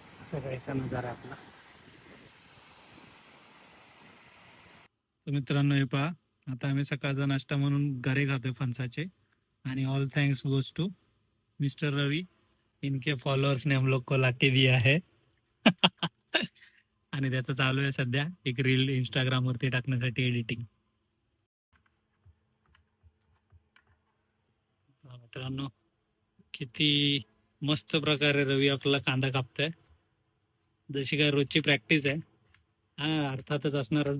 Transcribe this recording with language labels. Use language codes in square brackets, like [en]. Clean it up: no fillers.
[mr] सगळ्याचा नजारा आपला. तर मित्रांनो, हे पहा, आता आम्ही सकाळचा नाश्ता म्हणून घरे खातोय फणसाचे. [en] आणि all thanks goes to mister Ravi. [hi] इनके फॉलोअर्स ने हम लोग को लाके दिया है. [mr] आणि त्याचं चालू आहे सध्या एक रील इंस्टाग्राम वरती टाकण्यासाठी एडिटिंग. मित्रांनो, किती मस्त प्रकारे रवी आपला कांदा कापतोय. जशी काय रोजची प्रॅक्टिस आहे. हा, अर्थातच असणारच.